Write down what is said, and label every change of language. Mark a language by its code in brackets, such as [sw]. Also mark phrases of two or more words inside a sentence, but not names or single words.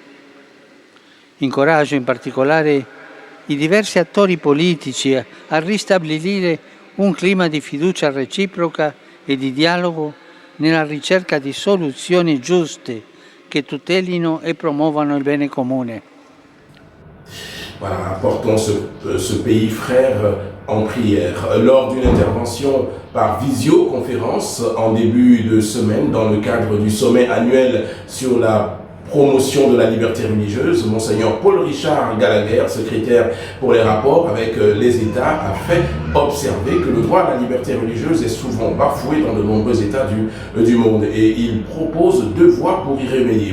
[it] Incoraggio in particolare i diversi attori politici a ristabilire un clima di fiducia reciproca e di dialogo nella ricerca di soluzioni giuste che tutelino e promuovano il bene comune. [fr] Voilà, apportons ce pays frère en prière. Lors d'une intervention par visioconférence en début de semaine dans le cadre du sommet annuel sur la promotion de la liberté religieuse, Monseigneur Paul-Richard Gallagher, secrétaire pour les rapports avec les États, a fait observer que le droit à la liberté religieuse est souvent bafoué dans de nombreux États du monde et il propose deux voies pour y remédier.